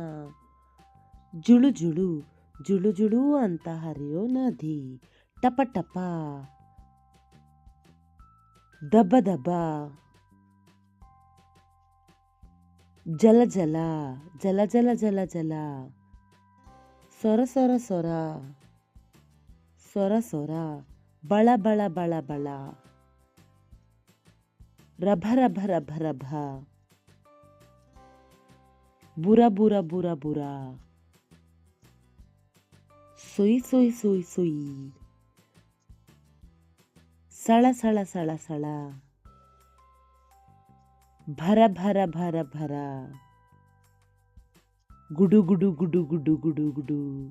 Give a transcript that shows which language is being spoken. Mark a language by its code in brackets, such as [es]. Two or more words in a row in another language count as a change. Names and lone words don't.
[kn] ಜುಳು ಜುಳು, ಜುಳು ಜುಳು ಅಂತ ಹರಿಯೋ ನದಿ. ಟಪ ಟಪ, ದಬ ದಬ, ಜಲ ಜಲ, ಜಲ ಜಲ ಜಲ ಜಲ, ಸೊರ ಸೊರ ಸೊರ, ಸೊರ ಸೊರ, ಬಳ ಬಳ ಬಳ ಬಳ, ರಭ ರಭ ರಭ ರಭ, ಬುರ ಬುರ ಬುರ ಬುರ, ಸುಯ್ ಸುಯ್ ಸುಯ್ ಸುಯ್, ಸಳ ಸಳ ಸಳ ಸಳ, ಭರ ಭರ ಭರ ಭರ, ಗುಡು ಗುಡು ಗುಡು ಗುಡು ಗುಡು ಗುಡು,